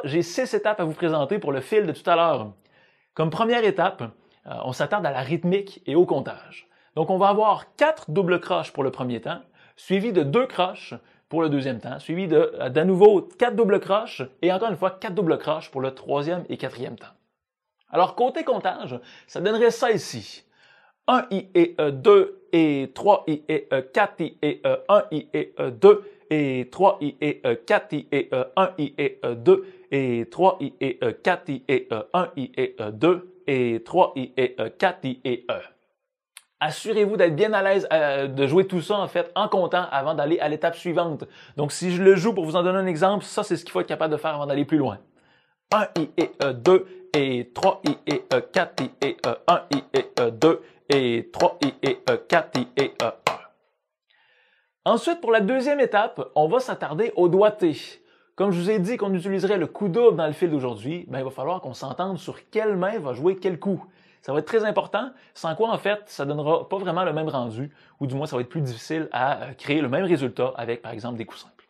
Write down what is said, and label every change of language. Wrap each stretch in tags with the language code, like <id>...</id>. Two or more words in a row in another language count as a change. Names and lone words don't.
<fr>J'ai 6 étapes à vous présenter pour le fil de tout à l'heure. Comme première étape, on s'attarde à la rythmique et au comptage. Donc, on va avoir 4 doubles croches pour le premier temps, suivi de 2 croches pour le deuxième temps, suivi d'à nouveau 4 doubles croches et encore une fois 4 doubles croches pour le troisième et quatrième temps. Alors, côté comptage, ça donnerait ça ici. 1 I et 2 et 3 I et 4 I et 1 I et 2 et 3 I et 4 I et 1 I et 2 et 3 I et 4 I et 1 I et 2 et 3 I et 4 I et 1. Assurez-vous d'être bien à l'aise de jouer tout ça en fait en comptant avant d'aller à l'étape suivante. Donc si je le joue pour vous en donner un exemple, ça c'est ce qu'il faut être capable de faire avant d'aller plus loin. 1 I et 2 et 3 I et 4 I et 1 I et 2 et 3 I et 4 I et 1. Ensuite, pour la deuxième étape, on va s'attarder au doigté. Comme je vous ai dit qu'on utiliserait le coup double dans le fil d'aujourd'hui, il va falloir qu'on s'entende sur quelle main va jouer quel coup. Ça va être très important, sans quoi en fait, ça donnera pas vraiment le même rendu, ou du moins ça va être plus difficile à créer le même résultat avec par exemple des coups simples.</fr>